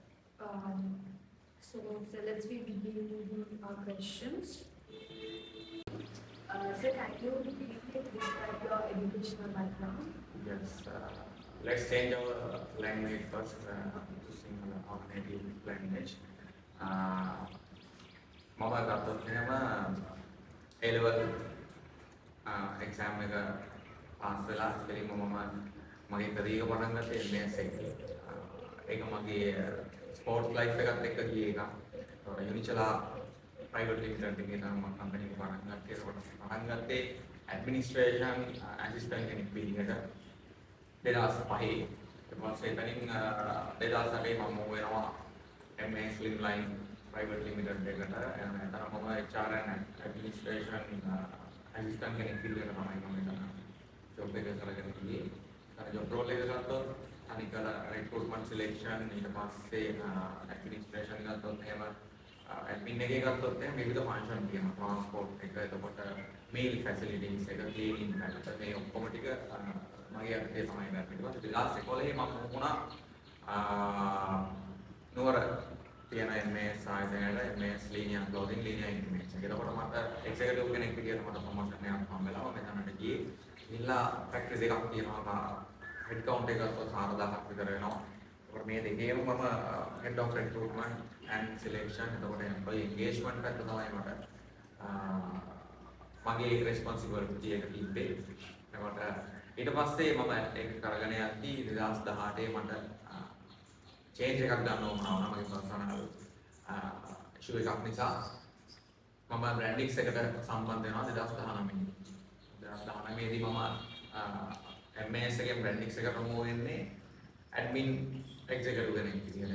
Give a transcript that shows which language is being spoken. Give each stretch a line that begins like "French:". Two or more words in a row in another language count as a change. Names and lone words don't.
English: So let's begin with our questions. So can you briefly describe your educational background? Yes, let's change our language first to Sinhala, our native language.
Sinhala: මම ගත්තොත් එහෙම
English: A level exam
Sinhala: එක පාස් වෙලා ඉතින් මම මගේ career පටන් ගත්තේ MAS එකේ. ඒක මගේ
English: sports life
Sinhala: එකත් එක්ක ගිය එකක්. ඒකට යුනිචලා
English: private limited
Sinhala: එකේ තමයි මම කම්පැනි එක පටන් ගත්තේ. ඒකට පටන් ගත්තේ
English: administration assistant
Sinhala: කෙනෙක් විදිහට 2005 ඊට පස්සේ එතනින් 2008 මම move වෙනවා MA Slimline
English: private limited
Sinhala: එකට. එතන මම
English: HR and administration assistant
Sinhala: කෙනෙක් විදිහට තමයි මම එතන job එක කරගෙන ගියේ. එතන
English: job role
Sinhala: එක ගත්තොත් අනිකල
English: recruitment selection
Sinhala: ඊට පස්සේ administration ගත්තොත් එහෙම admin එකේ ගත්තොත් එහෙනම් විවිධ ෆන්ක්ෂන් තියෙනවා transport එක එතකොට
English: meal facilities
Sinhala: එක cleaning එක මේ ඔක්කොම ටික මගේ අතේ තමයි ගන්න. ඊට පස්සේ ලාස්ට් එකෝලේ මම වුණා නුවර තියෙන MS ආයතනයේ MS linear clothing linear information. ඒකට මට executive කෙනෙක් විදියට මට promotion එකක් හම්බෙලා මම එතනට ගියේ. ඉල්ලා practice එකක් තියෙනවා
English: head count
Sinhala: එක ගත්තොත් 4000ක් විතර වෙනවා. ඒකට මේ දෙකේම මම
English: head of recruitment and selection
Sinhala: එතකොට
English: employee engagement
Sinhala: පැත්ත තමයි මට මගේ responsibility එක තිබ්බේ. ඒකට ඊට පස්සේ මම ඒක කරගෙන යද්දී 2018 මට change එකක් ගන්න ඕන වුණා මගේ
English: personal issue
Sinhala: එකක් නිසා මම Brandix එකට සම්බන්ධ වෙනවා 2019 දී මම MAS එකෙන් Brandix එකට move වෙන්නේ
English: admin executive
Sinhala: කෙනෙක් විදියට.